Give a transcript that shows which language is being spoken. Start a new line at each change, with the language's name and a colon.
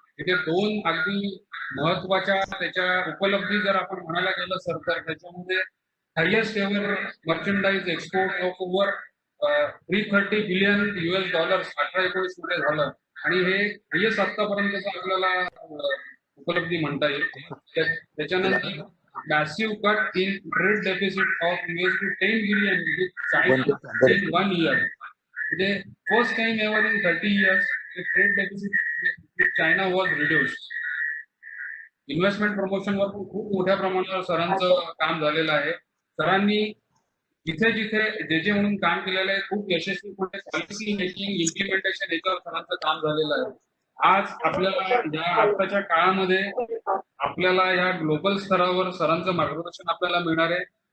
Marathi: तिथे दोन अगदी महत्वाच्या त्याच्या उपलब्धी जर आपण म्हणायला गेलं सर, तर त्याच्यामध्ये
English: highest ever merchandise export of over $330 billion
Marathi: 18-19 मध्ये झालं आणि हे हायएस्ट आतापर्यंतचं आपल्याला उपलब्धी म्हणता येईल. त्याच्यानंतर
English: massive cut in trade deficit of $10 billion with China in 1 year.
Marathi: म्हणजे
English: first time ever in 30 years the trade deficit with China was reduced.
Marathi: Investment promotion वर पण खूप मोठ्या प्रमाणावर सरांचं काम झालेलं आहे. सरांनी जिथे जिथे जे जे म्हणून काम केलेलं आहे खूप यशस्वीपणे पॉलिसी मेकिंग, इम्प्लिमेंटेशन याच्यावर सरांचं काम झालेलं आहे. आज आपल्याला या आताच्या काळामध्ये आपल्याला या ग्लोबल स्तरावर सरांचं मार्गदर्शन आपल्याला मिळणार आहे.